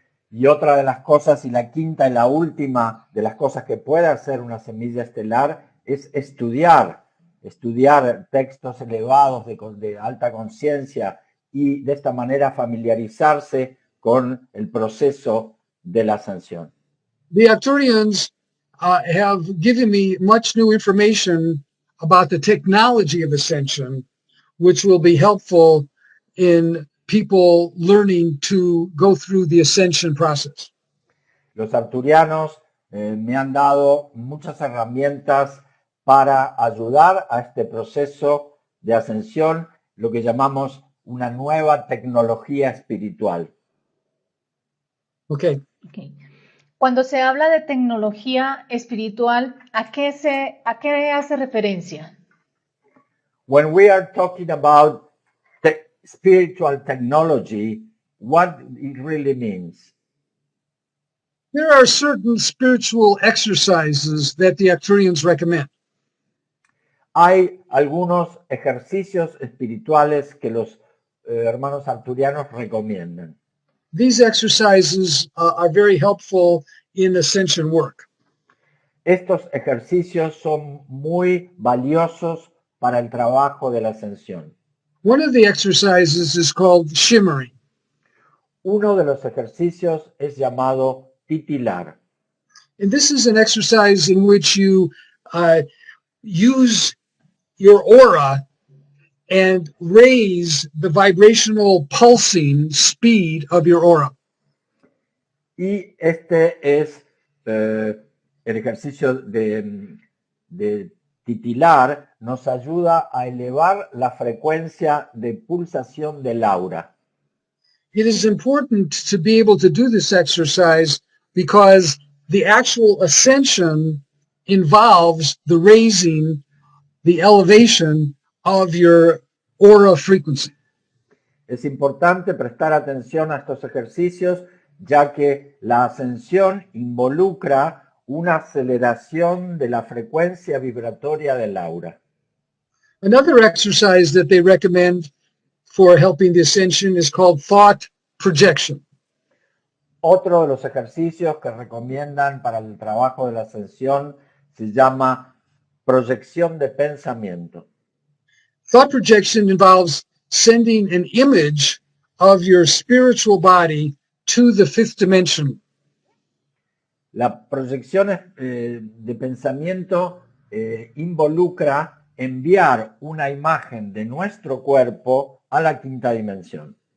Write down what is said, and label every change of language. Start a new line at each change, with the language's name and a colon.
Spanish: Y otra de las cosas, y la quinta y la última de las cosas que puede hacer una semilla estelar es estudiar textos elevados de alta conciencia y de esta manera familiarizarse con el proceso de la ascensión.
English: The Arcturians have given me much new information about the technology of ascension, which will be helpful in people learning to go through the ascension process.
Spanish: Los arcturianos me han dado muchas herramientas para ayudar a este proceso de ascensión, lo que llamamos una nueva tecnología espiritual.
English: Okay.
Spanish: Cuando se habla de tecnología espiritual, ¿a qué hace referencia?
English: When we are talking about spiritual technology, what it really means? There are certain spiritual exercises that the Arcturians recommend.
Spanish: Hay algunos ejercicios espirituales que los hermanos arcturianos recomiendan.
English: These exercises are very helpful in ascension work.
Spanish: Estos ejercicios son muy valiosos para el trabajo de la ascensión.
English: One of the exercises is called shimmering.
Spanish: Uno de los ejercicios es llamado titilar.
English: And this is an exercise in which you use your aura and raise the vibrational pulsing speed of your aura.
Spanish: Y este es el ejercicio de titilar nos ayuda a elevar la frecuencia de pulsación del aura.
English: It is important to be able to do this exercise because the actual ascension involves the raising, the elevation of your aura frequency.
Spanish: Es importante prestar atención a estos ejercicios, ya que la ascensión involucra una aceleración de la frecuencia vibratoria del aura.
English: Another exercise that they recommend for helping the ascension is called thought projection.
Spanish: Otro de los ejercicios que recomiendan para el trabajo de la ascensión se llama proyección de pensamiento.
English: Thought projection involves sending an image of your spiritual body to the fifth dimension.
Spanish: La proyección de pensamiento involucra enviar una imagen de nuestro cuerpo a la quinta dimensión.